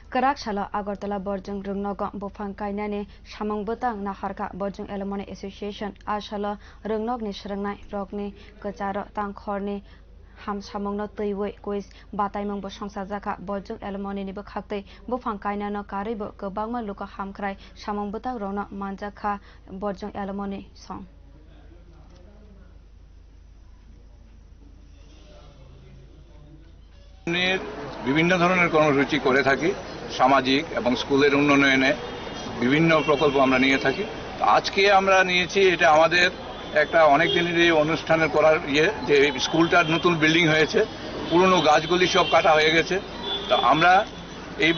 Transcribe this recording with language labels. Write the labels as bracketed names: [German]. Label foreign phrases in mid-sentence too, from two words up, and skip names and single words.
[Kok Borok] Kwrak salo Agartala bodhjung nogo buphang kaina ni samung bwtang nahar bodhjung [English] alumni association [Kok Borok] salo rwng swrwngnai ni kwcharo tongkhor ni hamsamung no twiwi quiz bataing songsa jaka bodhjung alumni ni bwkhaktwi buphang kaina no karwi kwbangma luku hamkwrai samung bwtang no manjak bodhjung alumni song [Bangla] বিভিন্ন ধরনের কর্মসূচি করে থাকি সামাজিক এবং স্কুলের উন্নয়নে বিভিন্ন প্রকল্প আমরা নিয়ে থাকি আজকে আমরা নিয়েছি এটা আমাদের একটা অনেক দিনের এই অনুষ্ঠানের করার যে স্কুলটার নতুন বিল্ডিং হয়েছে পুরনো গাছগুলি সব কাটা হয়ে গেছে তো আমরা এই